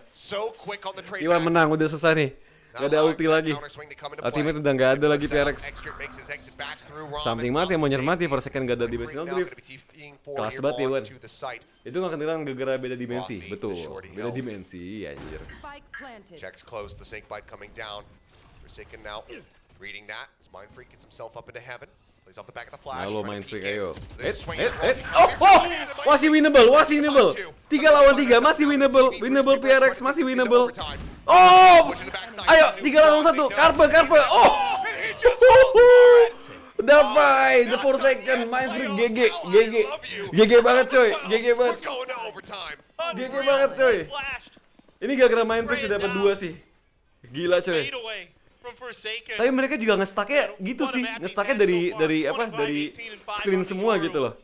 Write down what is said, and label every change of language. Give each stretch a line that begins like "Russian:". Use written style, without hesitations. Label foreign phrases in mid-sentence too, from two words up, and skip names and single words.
Indonesian: T1 menang, udah susah nih. Gak ada ulti lagi. Ultimate udah gak ada lagi PRX. Something mati, mau nyermati, Forsaken gak ada
English: dimensional drift.
Indonesian: Kelas banget T1. Itu gak kedengeran gara-gara beda dimensi, betul. Beda dimensi, anjir.
English: Reading that, as Mind Freak gets himself up into heaven. Plays off the back of the flash.
Indonesian: Halo Mind Freak, ayo. Masih winnable. 3 lawan 3, masih winnable. Winnable PRX, masih winnable. Ayo, 3 lawan 1. Carpe. Davai,
English: the Forsaken, Mind Freak,
Indonesian: GG banget coy. GG banget coy. Ini gara-gara Mind Freak sudah dapat 2 sih. Gila coy. Tapi mereka juga nge-stack-nya gitu sih. Nge-stack-nya dari screen semua gitu loh.